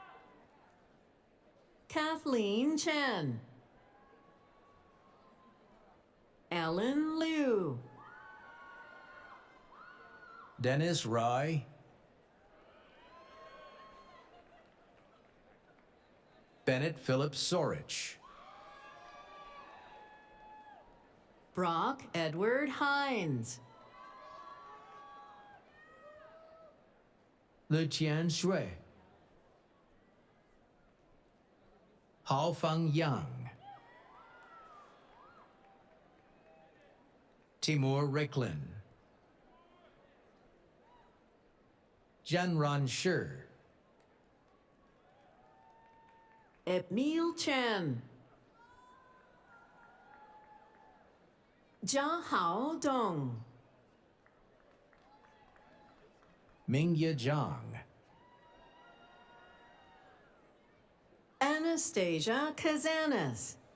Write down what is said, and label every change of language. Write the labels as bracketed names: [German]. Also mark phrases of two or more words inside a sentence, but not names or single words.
[English] Kathleen Chen. Ellen Liu, Dennis Rai, Bennett Philip Sorich, Brock Edward Hines, Luqian Shui, Hao Fang Yang, Timur Ricklin, Jianran Shi, Emil Chen, Jia Hao Dong, Mingye Zhang, Anastasia Kazanis,